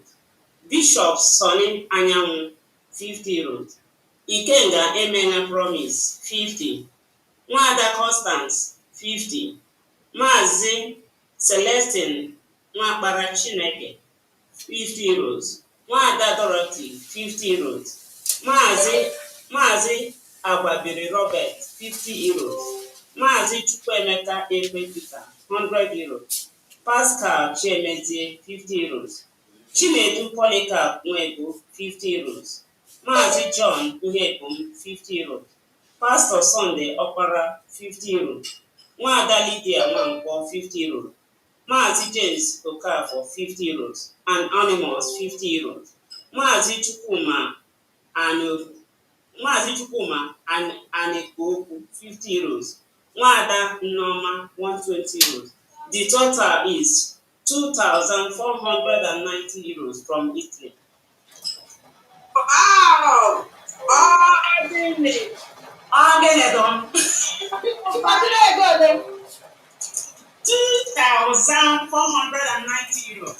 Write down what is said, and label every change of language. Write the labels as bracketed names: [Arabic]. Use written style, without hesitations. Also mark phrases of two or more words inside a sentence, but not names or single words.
[English] Bishop Sonny Anyanwu, 50 euros. Ikenga Emena Promise, 50. Nwada Constance, 50. Mazi Celestine Nwakpara Chineke, 50 euros. Nwada Dorothy, 50 euros. Mazi Agbabiri Robert, 50 euros. Mazi Chukwuemeka Ekpe Peter, 100 euros. Pascal Chiemezie, 50 euros. Chinedu Polycarp Nwego, 50 euros. Mazi John Uhebum, 50 euros. Pastor Sunday Okpara, 50 euros. Nwada Lydia Nwankwo, 50 euros. Mazi James Okafor, 50 euros. And Anonymous, 50 euros. Mazi Chukwuma and Anekoku, 50 euros. Nwada Nneoma, 120 euros. The total is 2,490 euros from Italy. Wow! Oh, I didn't it. I'm getting it on. 2,490 euros.